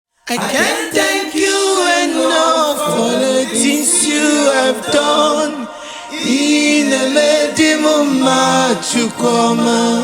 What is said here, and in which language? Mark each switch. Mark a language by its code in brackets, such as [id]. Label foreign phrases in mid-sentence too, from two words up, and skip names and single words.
[en] I can't thank you enough for the things you have done. [ig] Ị na-eme dị m mma, Chukwu ọma.